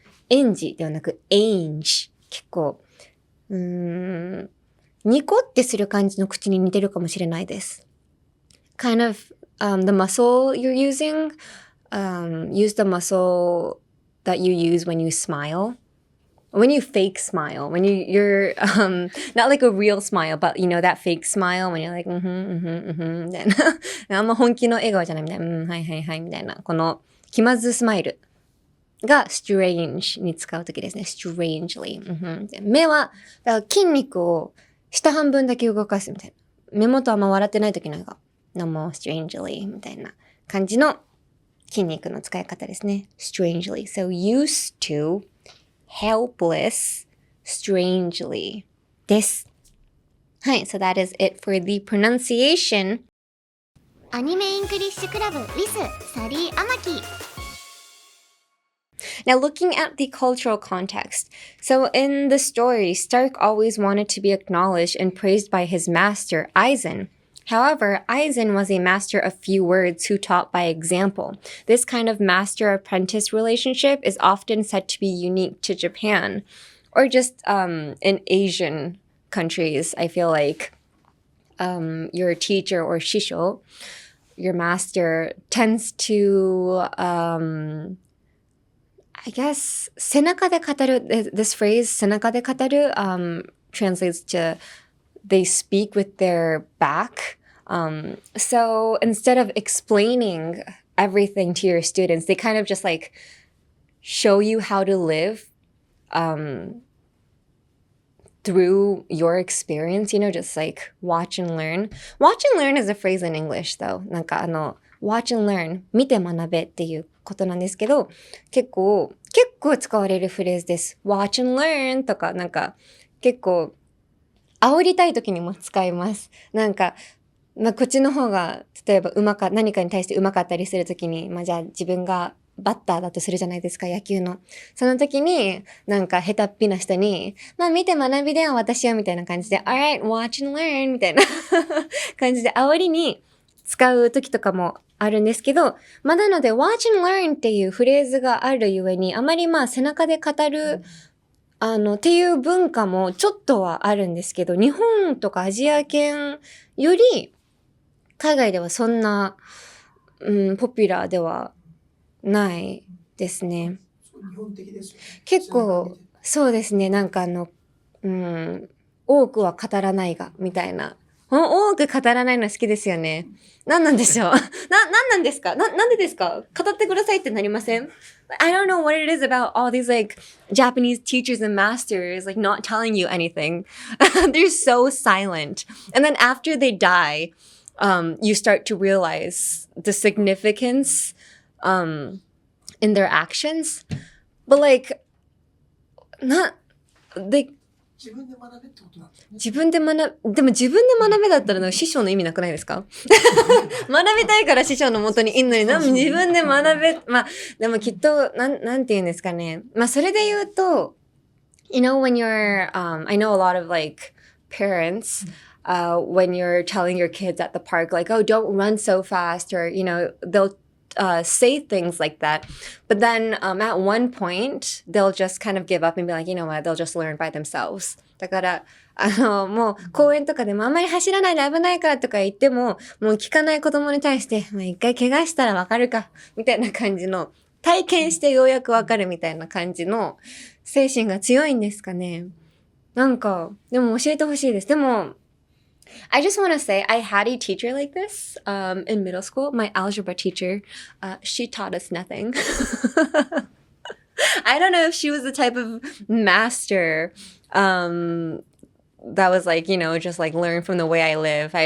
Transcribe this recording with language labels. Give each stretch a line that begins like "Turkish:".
Japanese: エンジではなく ange。結構、ニコってする感じの口に似てるかもしれないです。
English: kind of, the muscle you're using, use the muscle that you use when you smile. When you fake smile, when you're, not like a real smile, but you know, that fake smile when you're like,
Japanese: みたいな。あんま本気の笑顔じゃないみたいな。はい、みたいな。この気まずスマイルが strange に使うときですね。
English: strangely。
Japanese: 目は、だから筋肉を下半分だけ動かすみたいな。目元あんま笑ってないときのが、
English: no more strangely
Japanese: みたいな感じの筋肉の使い方ですね。strangely.
English: So used to.Helpless, strangely です。はい、so that is it for the pronunciation. アニメイングリッシュクラブ with サリー・アマキ。 Now looking at the cultural context. So in the story, Stark always wanted to be acknowledged and praised by his master, Aizen.However, Aizen was a master of few words who taught by example. This kind of master-apprentice relationship is often said to be unique to Japan, or just in Asian countries. I feel like your teacher or shisho, your master, tends to, I guess,
Japanese: 背中で語る,
English: this phrase, 背中で語る, translates to they speak with their back. So instead of explaining everything to your students, they kind of just like show you how to live through your experience, you know, just like watch and learn. Watch and learn is a phrase in English though.
Japanese: watch and learn 見て学べっていうことなんですけど、結構使われるフレーズです。 watch and learn とか結構煽りたい時にも使います。こっちの方が、例えば何かに対して上手かったりする時に、じゃあ自分がバッターだとするじゃないですか、野球の。その時に、なんか下手っぴな人に、まあ見て学びでは私はみたいな感じで、
English: alright, watch and learn
Japanese: みたいな感じで煽りに使う時とかもあるんですけど、まあなので watch and learn っていうフレーズがあるゆえに、あまりまあ背中で語る、っていう文化もちょっとはあるんですけど、日本とかアジア圏より、海外ではそんな、ポピュラーではないですね。日本的ですよね。結構、そうですね。なんか多くは語らないが、みたいな。多く語らないの好きですよね。何なんでしょうなんなんですかなんでですか語ってくださいってなりません ?
English: I don't know what it is about all these like Japanese teachers and masters like not telling you anything. They're so silent. And then after they die,you start to realize the significance in their actions. But like, they,
Japanese: 自分で学べってことなんだよね。でも自分で学べだったら師匠の意味なくないですか学びたいから師匠の元にいんのに、自分で学べ、まあ、でもきっと、なんて言うんですかね。
English: まあ、それで言うと、you know, when I know a lot of like parents,when you're telling your kids at the park, like, oh, don't run so fast, or, you know, they'll say things like that. But then at one point, they'll just kind of give up and be like, you know what, they'll just learn by themselves.
Japanese: だから、もう公園とかでもあんまり走らないで危ないからとか言っても、もう聞かない子供に対して、まあ、一回怪我したらわかるか、みたいな感じの、体験してようやくわかるみたいな感じの精神が強いんですかね。なんか、でも教えてほしいです。でも、
English: I just want to say I had a teacher like this in middle school. My algebra teacher, she taught us nothing. I don't know if she was the type of master that was like, you know, just like learn from the way I live.